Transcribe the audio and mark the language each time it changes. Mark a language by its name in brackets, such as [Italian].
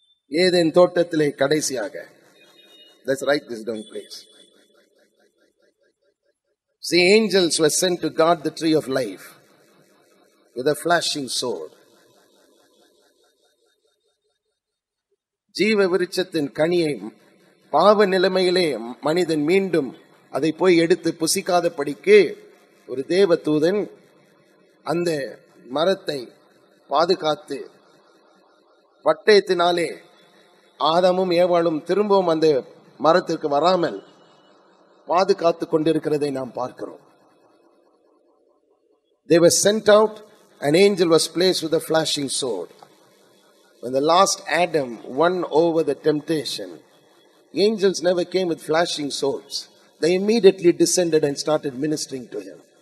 [Tamil] Eden தோட்டத்திலே கடைசியாக. [English] Let's write this down, please. See, angels were sent to guard the tree of life with a flashing sword. [Tamil] ஜீவ விருட்சத்தின் கனியை பாவ நிலைமையிலே மனிதன் மீண்டும் அதை போய் எடுத்து புசிக்காதபடிக்கு ஒரு தேவ தூதன் அந்த மரத்தை பாதுகாத்து பட்டயத்தினாலே ஆதாமும் ஏவாளும் திரும்பவும் அந்த மரத்திற்கு வராமல் பாதுகாத்து கொண்டிருக்கிறதை நாம் பார்க்கிறோம். [English] They were sent out, an angel was placed with a flashing sword. When the last Adam won over the temptation, angels never came with flashing swords. They immediately descended and started ministering to him.